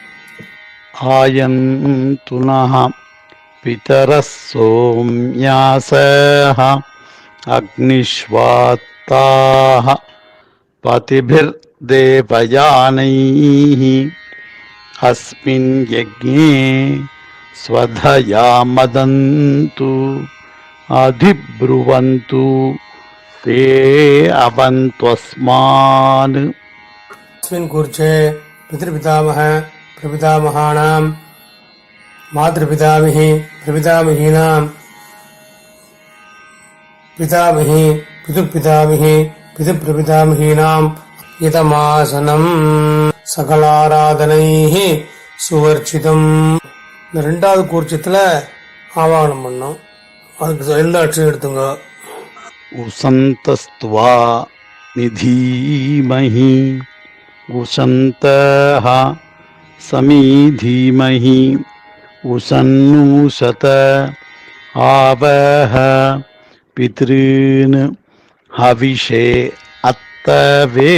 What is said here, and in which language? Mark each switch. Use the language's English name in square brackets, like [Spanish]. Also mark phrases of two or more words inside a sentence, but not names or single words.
[Sanskrit] आयन्तु नः पितरः सोम्यासः अग्निष्वात्ताः पथिभिर्देवयानैः अस्मिन् यज्ञे स्वधया मदन्तु अधिब्रुवन्तु ते अवन्त्वस्मान् अस्मिन् कूर्चे पितृपितामह प्रपितामहानां मातृपितामही प्रपितामहीनां पितामही पितृपितामही पितृप्रपितामहीनां इदमासनं सकलाराधनैः स्वर्चितम्. [Tamil] இந்த ரெண்டாவது கூர்ச்சத்துல ஆவாகனம் பண்ணோம். அதுக்கு எல்லா அட்சரம் எடுத்துங்க. [Sanskrit] उशन्तस्त्वा निधीमहि उशन्तः समिधीमहि उशन्नुशत आवह पितॄन् हविषे अत्तवे.